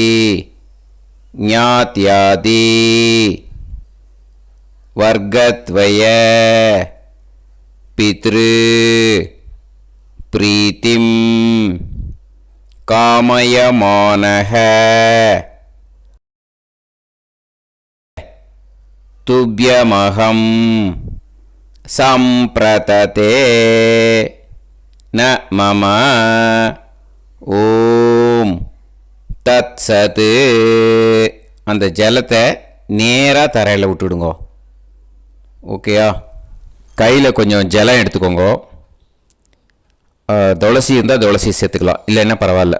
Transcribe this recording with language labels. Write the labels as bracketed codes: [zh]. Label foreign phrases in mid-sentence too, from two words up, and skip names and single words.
[sa] ज्ञात्यादि वर्गद्वय पितृ प्रीतिं कामयमानः तुभ्यमहं सम्प्रतते न मम ॐ तत्सत्. [ta] அந்த ஜலத்தை நேராக தரையில் விட்டுடுங்க. ஓகேயா? கையில் கொஞ்சம் ஜலம் எடுத்துக்கோங்க. துளசி இருந்தால் துளசி சேர்த்துக்கலாம், இல்லைன்னா பரவாயில்ல.